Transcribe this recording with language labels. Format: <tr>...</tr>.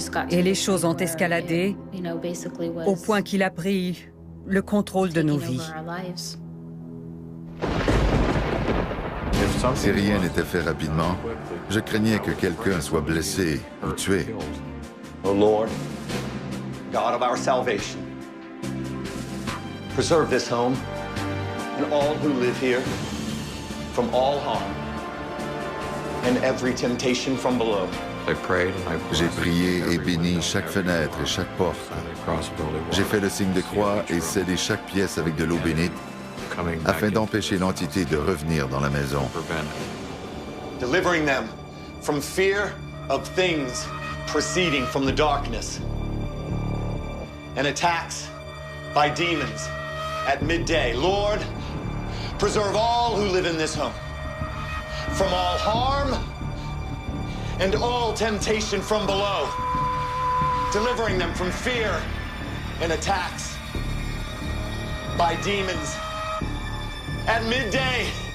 <fr>Et les choses ont escaladé au point qu'il a pris le contrôle de nos vies. Si rien n'était fait rapidement, je craignais que quelqu'un soit blessé ou tué.</fr> <en>O Lord, God of our salvation, preserve this home and all who live here from all harm and every temptation from below.</en> <fr>J'ai prié et béni chaque fenêtre et chaque porte. J'ai fait le signe de croix et scellé chaque pièce avec de l'eau bénite afin d'empêcher l'entité de revenir dans la maison.</fr> <en>Delivering them from fear of things proceeding from the darkness and attacks by demons at midday. Lord, preserve all who live in this home from all harm and all temptation from below, delivering them from fear and attacks by demons at midday.</en>